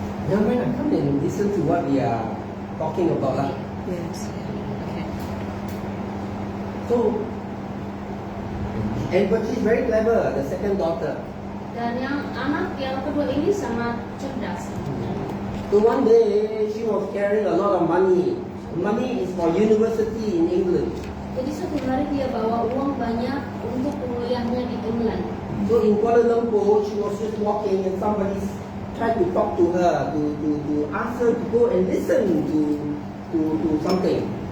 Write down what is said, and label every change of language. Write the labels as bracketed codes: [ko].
[en] Young man, come and listen to what we are talking about. Lah. Yes. Okay. So, but she's very clever, the second daughter. [id] Dan yang anak yang kedua ini sangat cerdas. [en] So one day she was carrying a lot of money. Money is for university in England. [id] Jadi suatu hari dia bawa uang banyak untuk kuliahnya di England. [en] So in Kuala Lumpur, she was just walking and somebody tried to talk to her, to ask her to go and listen to something.